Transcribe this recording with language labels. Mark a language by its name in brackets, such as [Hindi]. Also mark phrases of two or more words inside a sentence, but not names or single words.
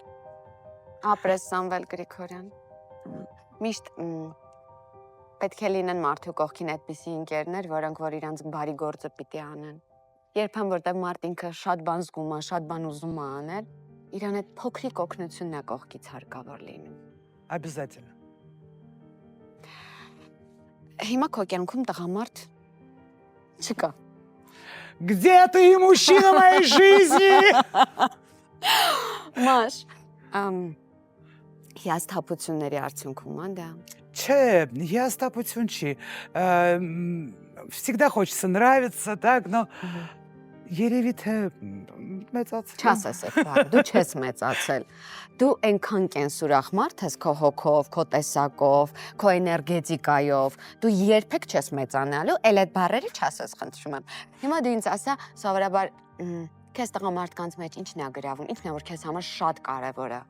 [Armenian] Ապրես Սամվել Գրիգորյան։ Միշտ պետք է լինեն մարդու կողքին այդպիսի ընկերներ, որոնք որ իրանց բարի գործը պիտի անեն։ Երբեմն որտեղ մարդ ինքը շատ բան զգում է, շատ բան ուզում է անել, իրան այդ փոքրիկ օգնությունն է կողքից հարկավոր լինում։ [Russian] Обязательно։ [Armenian] Հիմա քո կյանքում տղամարդ Չկա։ [Russian] Где ты, мужчина моей жизни? [Armenian] Маш, հիասթափությունների արդյունքում ա դա։ Չէ, հիասթափություն չի։ [Russian] Всегда хочется нравиться, так, но [Armenian] երևի թե մեծացել։ Չասես այդ բառը, դու չես մեծացել։ Դու այնքան կենսուրախ մարդ ես քո հոգով, քո տեսակով, քո էներգետիկայով։ Դու երբեք չես մեծանալու, էլ այդ բառերը չասես, խնդրում եմ։ Հիմա դու ինձ ասա, սովորաբար քեզ տղամարդկանց մեջ ինչն է գրավում, ինչն է որ քեզ համար շատ կարևոր է։